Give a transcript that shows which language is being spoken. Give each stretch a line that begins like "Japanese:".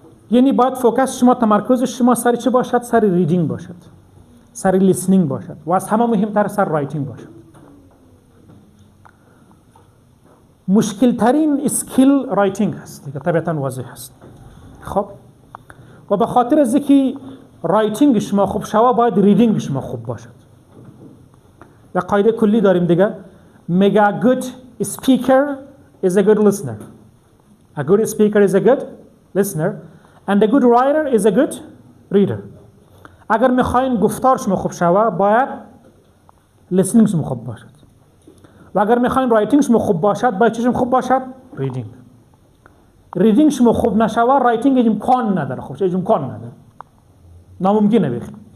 Persian: یعنی باید فوکس شما، تمرکز شما سر چی باشد؟ سر ریدینگ باشد، سر لیسنینگ باشد و از همه مهمتر سر رایتینگ باشد. مشکل ترین اسکیل رایتینگ هست دیگه، طبعا واضح هست. خب و به خاطر از اینکه رایتینگ شما خوب شود باید ریدینگ شما خوب باشد. یا قاعده کلی داریم دیگه، میگه
English: a good speaker is a good listener. A good speaker is a good listener and a good writer is a good reader.
Persian: اگر میخواین گفتار شما خوب شود باید listening شما خوب باشد و اگر میخواین رایتینگ شما خوب باشد باید چی شما خوب باشد؟ ریدینگ. ریدینگ شما خوب نشود رایتینگ امکان نداره، خوب چه امکان نداره، ناممکنه بخی.